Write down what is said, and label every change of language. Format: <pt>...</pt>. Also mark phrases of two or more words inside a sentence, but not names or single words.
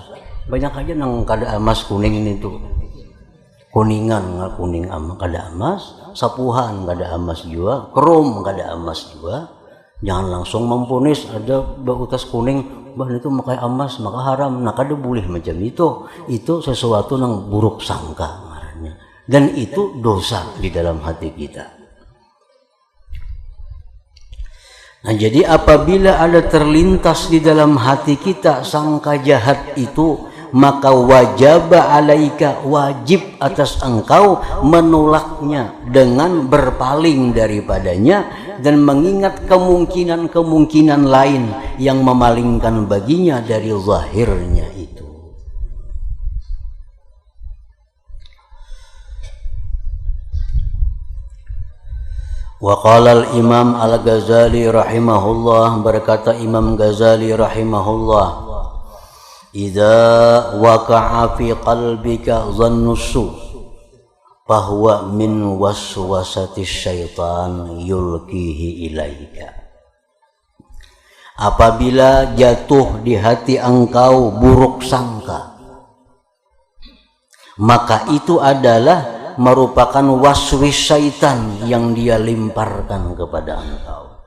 <bjn>Banyak aja nang kada emas kuning ini tuh. Kuningan kuning kada emas, sapuhan kada emas juga, krom kada emas juga.</bjn> <id>Jangan langsung memponis ada bautas kuning, bah itu makai emas maka haram. Nah, kada boleh macam itu. Itu sesuatu yang buruk sangka ngarannya. Dan itu dosa di dalam hati kita. Nah, jadi apabila ada terlintas di dalam hati kita sangka jahat itu, maka wajib atas engkau menolaknya dengan berpaling daripadanya dan mengingat kemungkinan lain yang memalingkan baginya dari zahirnya itu.</id> <ar>وقال الإمام الغزالي رحمه الله,</ar> <id>berkata Imam Ghazali rahimahullah,</id> <ar>إذا وقع في قلبك ظن السوء bahwa من وسوسة الشيطان يلقيه إليك.</ar> <id>Apabila jatuh di hati engkau buruk sangka, maka itu adalah merupakan waswis syaitan yang dia lemparkan kepada engkau.</id>